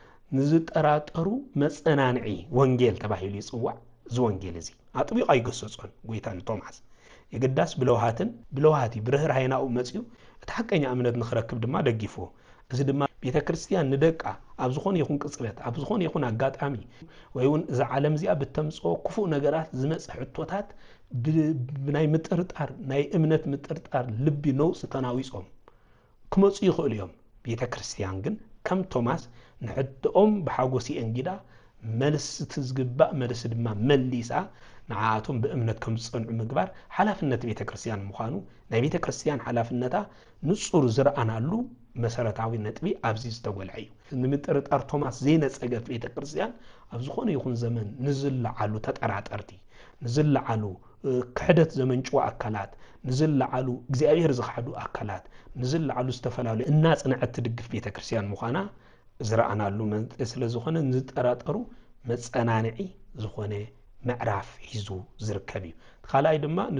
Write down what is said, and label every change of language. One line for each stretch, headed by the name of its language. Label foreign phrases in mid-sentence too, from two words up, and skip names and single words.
Tigrinya: ንዝጠራጠሩ መጸናንዒ ወንጌል ተባሂሉ ይጽዋዕ እዚ ወንጌል እዚ ኣጥቢቕ ኣይገሰጾን ጎይታን ቶማስ የገዳስ ብለውሃቲ ብርህራይናኡ መጽዩ እቲ ሓቀኛ እምነት ንኽረክብ ድማ ደጊፎ እዚ ድማ ቤተክርስቲያን ንደቃ ኣብ ዝኾነ ይኹን ቅጽበት ኣብ ዝኾነ ይኹን ኣጋጣሚ ወይ እውን እዚ ዓለም እዚኣ ብተምጽኦ ክፉእ ነገራት ዝመጽእ ሕቶታት ብናይ ምጥርጣር ናይ እምነት ምጥርጣር ልቢ ነውጽ ተናዊጾም ክመጹ ይኽእሉ እዮም ቤተክርስቲያን ግን ከም ቶማስ ንሕድኦም ብሓጎስ እንግዳ መልስ ትዝግባእ መልስ ድማ መሊሳ ንዓቶም በእምነት ከም ዝጸንዑ ምግባር ሓላፍነት ቤተክርስቲያን ምዃኑ ናይ ቤተክርስቲያን ሓላፍነታ ንጹር ዝረአናሉ መሰረታዊ ነጥቢ ኣብዚ ዝተጎልዐ እዩ ንምጥርጣር ቶማስ ዘይነጸገት ቤተክርስቲያን ኣብ ዝኾነ ይኹን ዘመን ንዝለዓሉ ተጠራጠርቲ ንዝለዓሉ ክሕደት ዘመንጭዋ ኣካላት ንዝለዓሉ እግዚአብሔር ዝሓዱ ኣካላት ንዝለዓሉ ዝተፈላለዩ እናጽንዐት ትድግፍ ቤተክርስቲያን ምዃና ዝረአናሉ መንጠ ስለዝኾነ ንዝጠራጠሩ መጸናንዒ ዝኾነ ምዕራፍ ሒዙ ዝርከብ እዩ ካልኣይ ድማ